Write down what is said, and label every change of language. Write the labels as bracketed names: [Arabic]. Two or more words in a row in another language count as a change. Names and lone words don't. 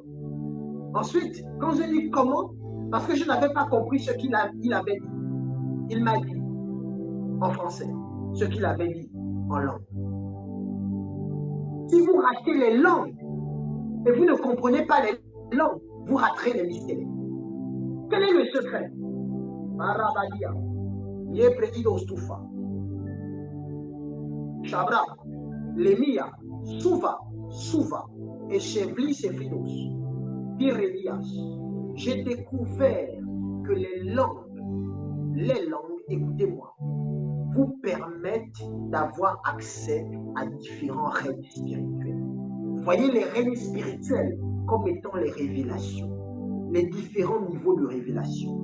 [French] Ensuite, quand j'ai dit comment, parce que je n'avais pas compris ce qu'il avait dit, il m'a dit en français ce qu'il avait dit en langue. Si vous ratez les langues et vous ne comprenez pas les langues, vous raterez les mystères. Quel est le secret? Marabadia, Yepredido Stufa, Shabra, Lemia, Suva, et Chevli Sefidos, Pirelias. J'ai découvert que les langues, écoutez-moi, vous permettent d'avoir accès à différents règnes spirituels. Voyez les règnes spirituels comme étant les révélations, les différents niveaux de révélation.